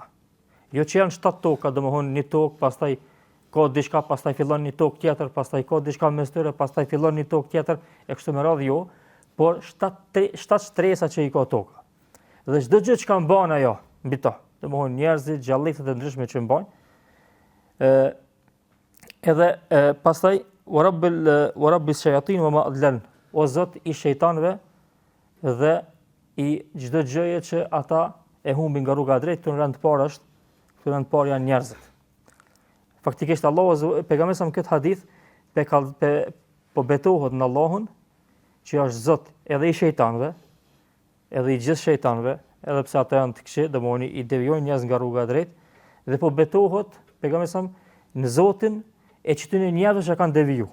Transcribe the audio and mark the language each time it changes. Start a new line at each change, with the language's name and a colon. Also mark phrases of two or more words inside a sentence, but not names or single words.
Albanian: Jo që janë 7 toka, domethënë një tokë, pastaj ka diçka, pastaj fillon një tokë tjetër, pastaj ka diçka mes tyre, pastaj fillon një tokë tjetër, e kështu me radhë jo, por 7 shtresa që i ka toka. Dhe çdo gjë që ka mban ajo mbi to, domethënë njerëzit, gjallëfët e ndryshme që mbajnë. Edhe pastaj
Arabic: وربِّ الشياطين وما أضللن.
Albanian: O Zot i shejtanëve dhe i çdo gjëje që ata e humbin nga rruga e drejtë, këtu në rend të parë janë njerëzit. Faktikisht Allahu pejgamberi sa këtë hadith po betohet në Allahun që është Zot edhe i shejtanëve, edhe i gjithë shejtanëve, edhe pse ata janë të këqij, domthoni i devijojnë njerëz nga rruga e drejtë, dhe po betohet pejgamberi sa në Zotin e çtyre njerëzve që kanë deviju.